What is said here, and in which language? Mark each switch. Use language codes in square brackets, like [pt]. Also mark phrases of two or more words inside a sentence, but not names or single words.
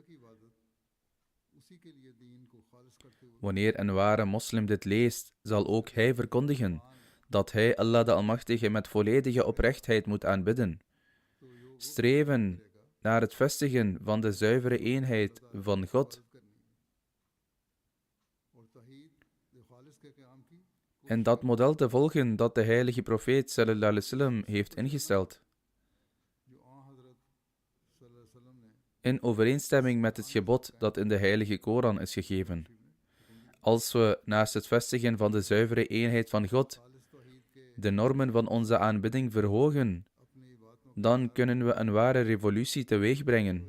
[nl] Wanneer een ware moslim dit leest, zal ook hij verkondigen dat hij Allah de Almachtige met volledige oprechtheid moet aanbidden. Streven naar het vestigen van de zuivere eenheid van God. En dat model te volgen dat de heilige profeet [ar] صلى الله عليه وسلم [nl] heeft ingesteld. In overeenstemming met het gebod dat in de heilige Koran is gegeven. Als we naast het vestigen van de zuivere eenheid van God de normen van onze aanbidding verhogen, dan kunnen we een ware revolutie teweegbrengen.